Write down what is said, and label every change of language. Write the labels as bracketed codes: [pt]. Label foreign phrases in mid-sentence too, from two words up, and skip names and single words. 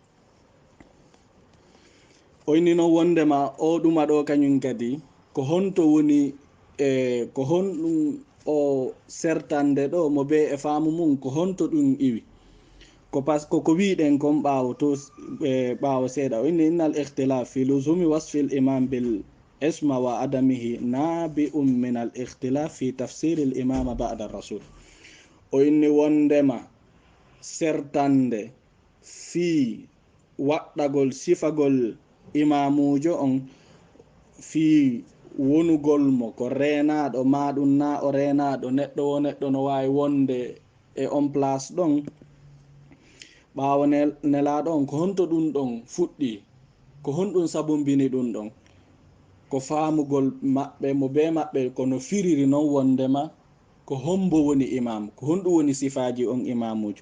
[ff] o inni noon wondema o ɗuma ɗo kañum kadi ko honto woni ko honɗum o sertande ɗo mo be e faamu mum ko honto ɗum iwi ko wiɗen kon ɓawo seeɗa. o inni [ar] إن الاختلاف في لزوم وصف الإمام بالعصمة وعدمه نابع من الاختلاف في تفسير الإمامة بعد الرسول. [ff] o inni wondema sertande fi waɗɗagol sifagol imamujo on fi wonugol mo ko renaɗo maɗum na o renaɗo neɗɗo no wawi wonde e on place ɗon ɓawo nelaɗo on ko honto ɗum ɗon fuɗɗi ko honɗum sabumbini ɗum ɗon ko famugol maɓɓe mo be maɓɓe kono firiri noon wondema ko hombo woni imam ko honɗum woni sifaji on imamujo.